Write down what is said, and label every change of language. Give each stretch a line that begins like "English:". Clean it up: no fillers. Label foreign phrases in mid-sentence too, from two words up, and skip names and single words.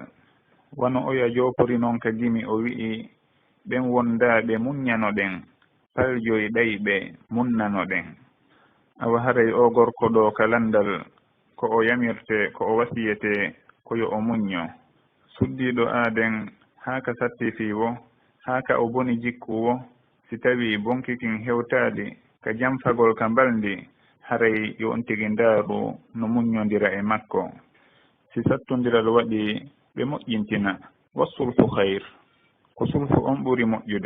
Fula: wano oya jopori noon ka gimi o wi'i ɓen wondaɓe muññanoɗen paljoyi ɗayɓe munnanoɗen. awa haray o gorko ɗo ka landal ko o yamirte ko o wasiyete koyo o muñño. suddiɗo aaden haka sattifiwo haka o boni jikkuwo si tawi bonkikin hewtaɗi ka jamfagol ka mbalndi haray yo on tigi ndaaru no muññodira e makko. si sattodiral waɗi ɓe moƴƴintina
Arabic: wassulfu hayr
Fula: ko sulfu on ɓuri moƴƴude.